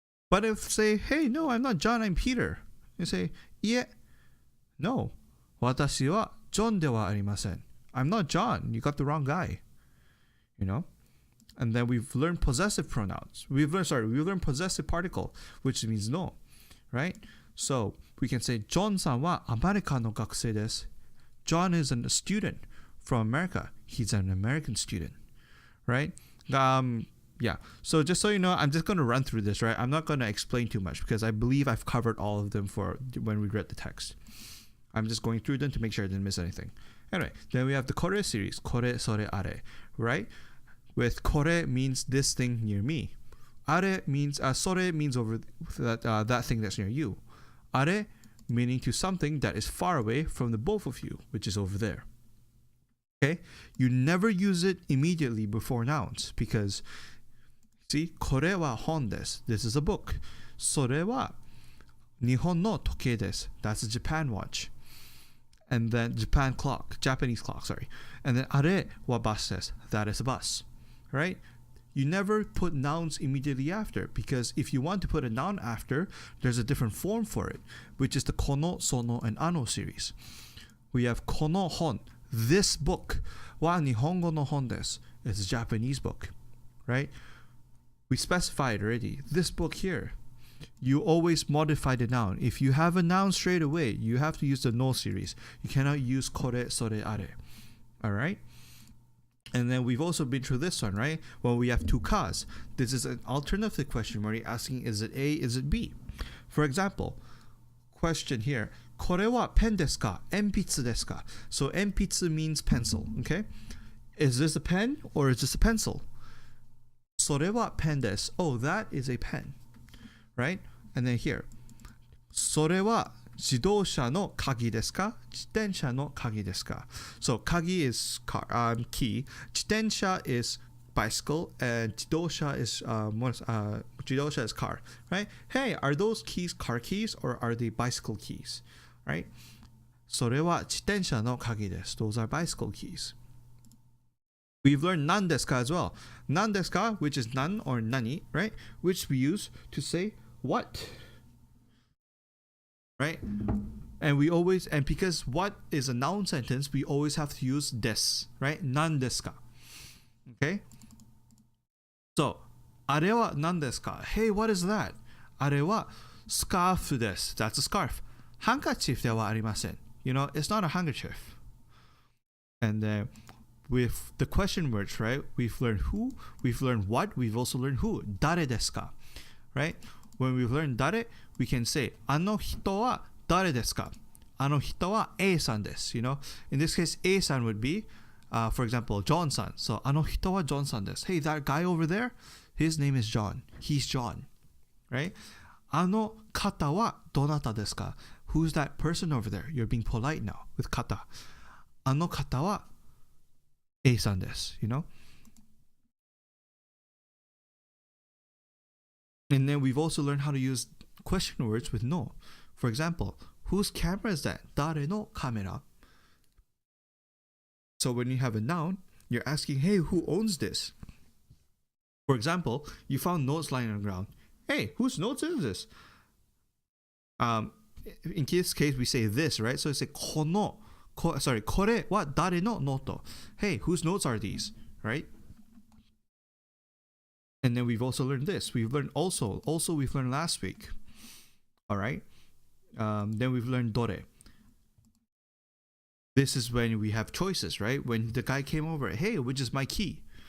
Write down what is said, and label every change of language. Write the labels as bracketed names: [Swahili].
[English] But if say, hey, no, I'm not John, I'm Peter. You say, yeah, no, [Japanese] watashi wa John de wa arimasen. [English] I'm not John. You got the wrong guy. You know? And then we've learned possessive pronouns. We've learned possessive particle, which means no, right? So we can say [Japanese] John さんはアメリカの学生です. [English] John is a student from America. He's an American student, right? Yeah. So just so you know, I'm just going to run through this, right? I'm not going to explain too much because I believe I've covered all of them for when we read the text. I'm just going through them to make sure I didn't miss anything. Anyway, then we have the kore series, kore, sore, are, right? With kore means this thing near me. Are means, sore means over that thing that's near you. Are meaning to something that is far away from the both of you, which is over there. Okay? You never use it immediately before nouns because, see, [Japanese] これは本です. [English] This is a book. [Japanese] それは日本の時計です. [English] That's a Japan watch. And then Japanese clock, sorry. And then [Japanese] あれはバスです. [English] That is a bus. Right? You never put nouns immediately after because if you want to put a noun after, there's a different form for it, which is the kono, sono, and ano series. We have kono hon, this book. [Japanese] Wa nihongo no hon desu. [English] It's a Japanese book, right? We specified already. This book here. You always modify the noun. If you have a noun straight away, you have to use the no series. You cannot use kore, sore, are. All right? And then we've also been through this one, right? Well, we have two kas. This is an alternative question where you're asking, is it A, is it B? For example, question here, [Japanese] これはペンですか? 鉛筆ですか? [English] So 鉛筆 means pencil, okay? Is this a pen or is this a pencil? [Japanese] それはペンです. [English] Oh, that is a pen, right? And then here, [Japanese] それは自動車の鍵ですか? 自転車の鍵ですか? [English] So, 鍵 is car, key. 自転車 is bicycle. And 自動車 is, 自動車 is car. Right? Hey, are those keys car keys or are they bicycle keys? Right? [Japanese] それは自転車の鍵です. [English] Those are bicycle keys. We've learned 何ですか as well. 何ですか, which is 何 or 何, right? Which we use to say what. Right? And because what is a noun sentence, we always have to use des, right? 何ですか?Okay? So, [Japanese] あれは何ですか? [English] Hey, what is that? [Japanese] あれはスカーフです. [English] That's a scarf. [Japanese] ハンカチーフではありません. [English] You know, it's not a handkerchief. And then with the question words, right? We've learned who, we've learned what, we've also learned who. [Japanese] 誰ですか?Right? [English] When we've learned 誰, we can say [Japanese] あの人は誰ですか? あの人は A さんです. [English] You know, in this case, A さん would be, for example, John さん. So [Japanese] あの人は John さんです. [English] Hey, that guy over there, his name is John. He's John. Right? [Japanese] あの方はどなたですか? [English] Who's that person over there? You're being polite now with 方. [Japanese] あの方は A さんです. [English] You know? And then we've also learned how to use question words with no. For example, whose camera is that? [Japanese] 誰のカメラ? [English] So when you have a noun, you're asking, hey, who owns this? For example, you found notes lying on the ground. Hey, whose notes is this? In this case, we say this, right? So it's a [Japanese] これは誰のノート? [English] Hey, whose notes are these? Right? And then we've also learned this. We've learned also we've learned last week. All right. Then we've learned dore. This is when we have choices, right? When the guy came over, hey, which is my key?